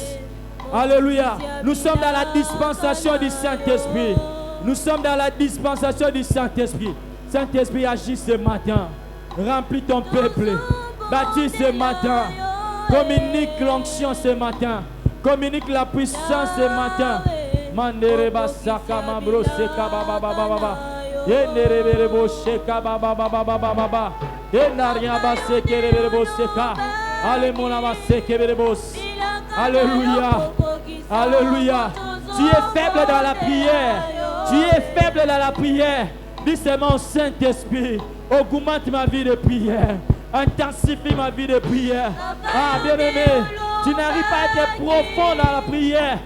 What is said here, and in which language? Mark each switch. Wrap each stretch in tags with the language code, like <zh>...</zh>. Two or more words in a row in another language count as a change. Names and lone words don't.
<fr>Alléluia, nous sommes dans la dispensation du Saint-Esprit. Nous sommes dans la dispensation du Saint-Esprit. Saint-Esprit, agis ce matin. Remplis ton peuple. Bâtis ce matin. Communique l'onction ce matin. Communique la puissance ce matin. Mandereba saka mambro seka baba baba baba. Yenderebo seka baba baba baba baba. Yenaria ba sekerebo seka. Alléluia ba sekerebo. Alléluia. Alléluia. Tu es faible dans la prière. Tu es faible dans la prière. Dis seulement au Saint-Esprit, augmente ma vie de prière. Intensifie ma vie de prière. Ah, bien-aimé, tu n'arrives pas à être profond dans la prière.</fr>